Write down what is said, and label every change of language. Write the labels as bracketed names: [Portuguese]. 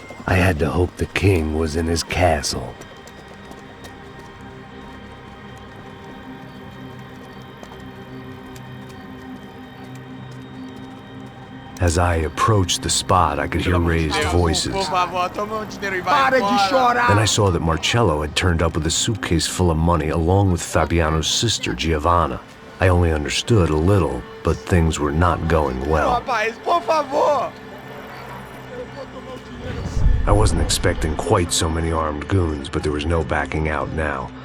[English] had to hope the king was in his castle. As I approached the spot, I could hear raised voices. [Portuguese] Por favor, toma dinheiro e vai embora. Para de chorar! [English] Then I saw that Marcello had turned up with a suitcase full of money along with Fabiano's sister, Giovanna. I only understood a little, but things were not going well. [Portuguese] Rapaz, por favor! [English] I wasn't expecting quite so many armed goons, but there was no backing out now.